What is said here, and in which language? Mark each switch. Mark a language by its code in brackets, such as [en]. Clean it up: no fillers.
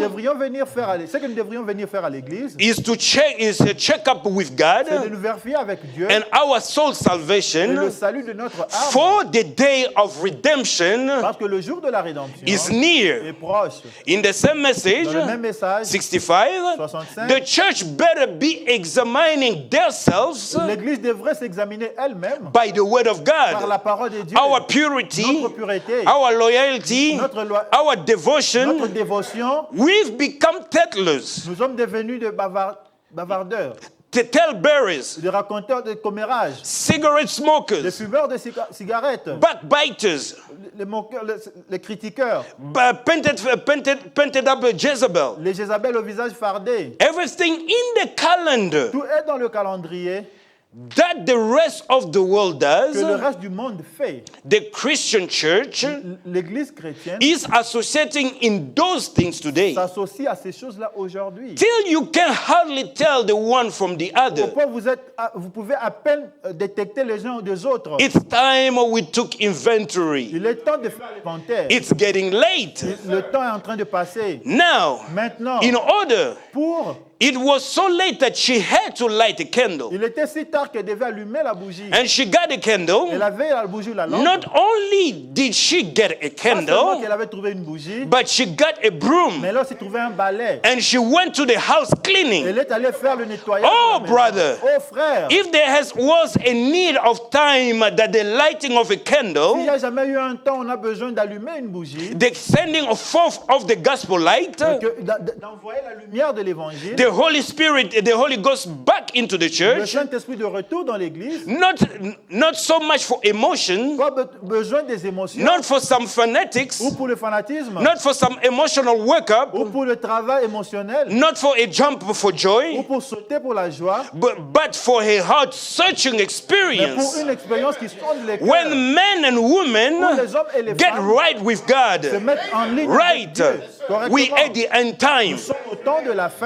[fr] devrions venir faire ce que nous devrions venir faire à l'église, [en] is a check up with God [fr] c'est de nous vérifier avec Dieu [en] and our soul [fr] et le [en] salvation [fr] salut de notre âme. [en] for the day of redemption [fr] Parce que le jour de la rédemption [en] is near. [fr] est proche. [en] In the same message, [fr] Dans le même message, [en] 65, [fr] 65, [en] the church better be examining themselves [fr] l'église devrait s'examiner elle-même [en] by the word of [fr] par la [en] God. [fr] parole de Dieu. [en] Our purity, [fr] Notre pureté, [en] our loyalty, [fr] notre [en] our [fr] notre [en] devotion, [fr] dévotion. [en] we've become tattlers, [fr] Nous sommes devenus des bavardeurs, [en] talebearers, [fr] des raconteurs de commérages, [en] cigarette [fr] des [en] smokers, [fr] fumeurs de cigarettes, [en] backbiters, [fr] les moqueurs, les critiqueurs, [en] painted up Jezebel. [fr] les Jézabel au visage fardé. [en] Everything in the calendar [fr] Tout est dans le calendrier [en] that the rest of the world [fr] que le [en] does, [fr] reste du monde fait. [en] the Christian church [fr] L'Église chrétienne [en] is associating in those things today. [fr] s'associe à ces choses-là aujourd'hui. [en] Till you can hardly tell the one from the [fr] Au [en] other. [fr] point où vous pouvez à peine détecter les uns des autres. [en] It's time we took inventory. [fr] Il est temps de faire l'inventaire. [en] It's getting late. [fr] Le temps est en train de passer. [en] Now, [fr] Maintenant, [en] in order, [fr] il [en] it was so late that she had to light a candle. [fr] était si tard qu'elle devait allumer la bougie. [en] And she got a [fr] Elle [en] candle. [fr] avait la bougie ou la lampe. [en] Not only did she get a [fr] Pas seulement [en] candle, [fr] qu'elle avait trouvé une bougie, [en] but she got a broom. [fr] mais elle a aussi trouvé un balai. [en] And she went to the house cleaning. [fr] Elle est allée faire le nettoyage. [en] Oh, [fr] de la maison. [en] brother. [fr] Oh, frère. [en] If there was a need of time that the lighting of a [fr] S'il n'y [en] candle, [fr] a jamais eu un temps où on a besoin d'allumer une bougie, [en] the sending forth of the gospel light, [fr] d'envoyer la lumière de l'évangile, [en] the Holy Spirit, the Holy Ghost back into the [fr] le [en] church, [fr] Saint-Esprit de retour dans l'église, [en] not so much for emotion, [fr] pas besoin des émotions, [en] not for some fanatics, [fr] ou pour le fanatisme, [en] not for some emotional workup, [fr] ou pour le travail émotionnel, [en] not for a jump for [fr] ou [en] joy, [fr] pour sauter pour la joie, [en] but for a heart-searching [fr] mais pour [en] experience. [fr] une expérience qui sonde les cœurs, [en] When men and [fr] où [en] women [fr] les hommes et les [en] get [fr] femmes [en] right with [fr] se [en] God, [fr] mettent en ligne avec [en] right, [fr] Dieu, [en] we [fr] correctement. [en] at the end time. [fr] Nous sommes au temps de la fin.